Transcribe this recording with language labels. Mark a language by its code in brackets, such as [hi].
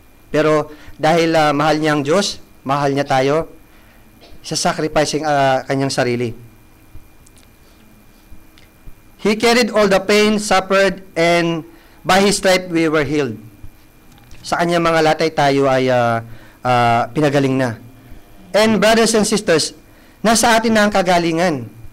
[tl] Pero dahil mahal niya ang Diyos, mahal niya tayo, sacrificing kanyang sarili. [en] He carried all the pain, suffered, and by His stripe we were healed. [tl] Sa kanyang mga latay tayo ay pinagaling na. [en] And brothers and sisters, [tl] nasa atin na ang kagalingan.